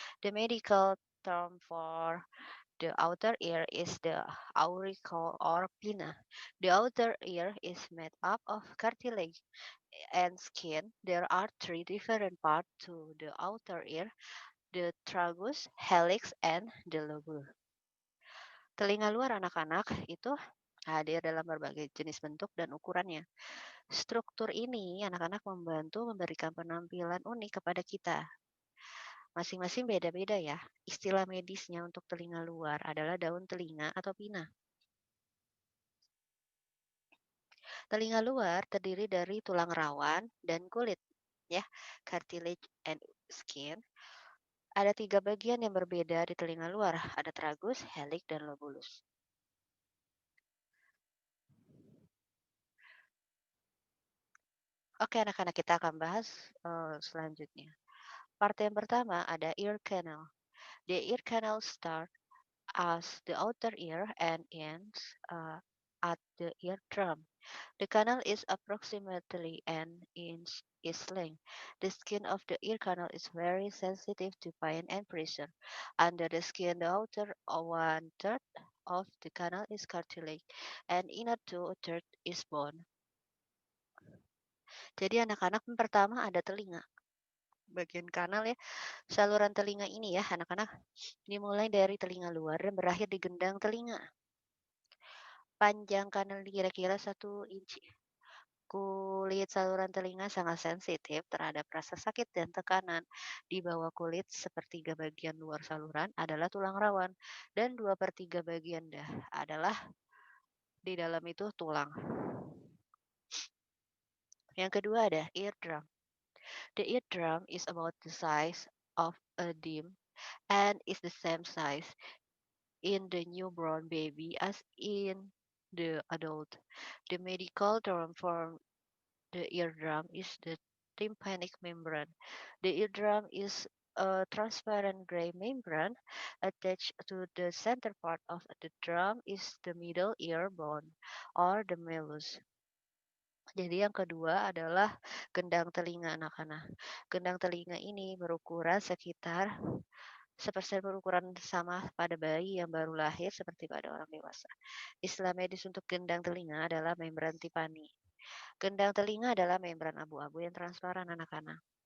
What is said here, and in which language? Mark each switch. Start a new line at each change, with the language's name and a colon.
English: The medical term for the outer ear is the auricle or pinna. The outer ear is made up of cartilage and skin. There are three different parts to the outer ear, the tragus, helix, and the lobule.
Indonesian: Telinga luar anak-anak itu hadir dalam berbagai jenis bentuk dan ukurannya. Struktur ini anak-anak membantu memberikan penampilan unik kepada kita. Masing-masing beda-beda ya. Istilah medisnya untuk telinga luar adalah daun telinga atau pina. Telinga luar terdiri dari tulang rawan dan kulit, ya,
English: cartilage and skin.
Indonesian: Ada tiga bagian yang berbeda di telinga luar, ada tragus, helix, dan lobulus. Oke, anak-anak kita akan bahas selanjutnya. Part yang pertama ada ear canal.
English: The ear canal start as the outer ear and ends at the eardrum. The canal is approximately an inch is length. The skin of the ear canal is very sensitive to pain and pressure. Under the skin, the outer one third of the canal is cartilage, and inner two third is bone.
Indonesian: Jadi anak-anak yang pertama ada telinga. Bagian kanal ya, saluran telinga ini ya anak-anak dimulai dari telinga luar dan berakhir di gendang telinga. Panjang kanal kira-kira 1 inci. Kulit saluran telinga sangat sensitif terhadap rasa sakit dan tekanan. Di bawah kulit, sepertiga bagian luar saluran adalah tulang rawan, dan 2/3 bagian adalah di dalam itu tulang. Yang kedua ada eardrum.
English: The eardrum is about the size of a dime and is the same size in the newborn baby as in the adult. The medical term for the eardrum is the tympanic membrane. The eardrum is a transparent gray membrane attached to the center part of the drum is the middle ear bone or the malleus.
Indonesian: Jadi yang kedua adalah gendang telinga anak-anak. Gendang telinga ini berukuran sekitar sepersen berukuran sama pada bayi yang baru lahir seperti pada orang dewasa. Istilah medis untuk gendang telinga adalah membran tipani. Gendang telinga adalah membran abu-abu yang transparan anak-anak.